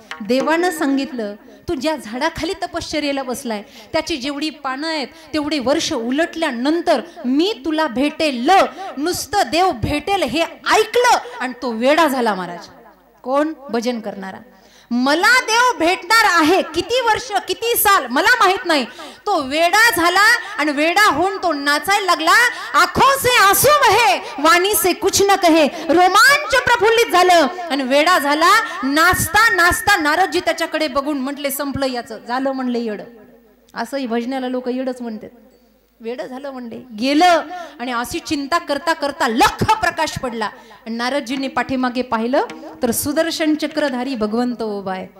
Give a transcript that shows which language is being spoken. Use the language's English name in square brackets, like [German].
[Marathi] देवानं सांगितलं तू ज्या झाडाखाली तपश्चर्येला बसलाय त्याची जेवढी पानं आहेत तेवढे वर्ष उलटल्यानंतर मी तुला भेटेल. नुसतं देव भेटेल हे ऐकलं आणि तो वेडा झाला महाराज. कोण? भजन करणारा. मला देव भेटणार आहे, किती वर्ष किती साल मला माहित नाही. तो वेडा झाला आणि वेडा होऊन तो नाचायला लागला. [Hindi] आंखों से आंसू बहे, वाणी से कुछ न कहे. [Marathi] रोमांच प्रफुल्लित झालं आणि वेडा झाला. नाचता नाचता नारदजी त्याच्याकडे बघून म्हटले संपलं याचं, झालं म्हणले येड. असंही भजनाला लोक येडच म्हणतात. वेड झालं म्हणले. गेलं आणि अशी चिंता करता करता लख प्रकाश पडला आणि नारदजींनी पाठीमागे पाहिलं तर सुदर्शन चक्रधारी भगवंत उभा आहे.